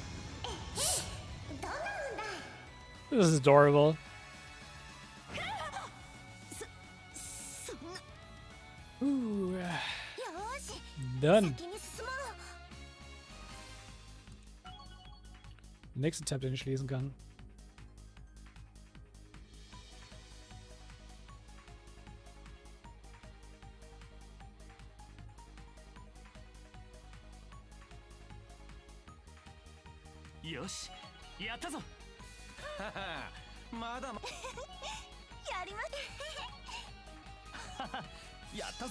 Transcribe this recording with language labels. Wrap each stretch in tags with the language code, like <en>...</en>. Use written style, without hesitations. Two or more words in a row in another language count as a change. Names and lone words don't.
<de>Das ist adorable. Done. Nächster Tab, den ich lesen kann.</de> <ja>Yoshi, やったぞ。まだやります。やったぞ。</ja>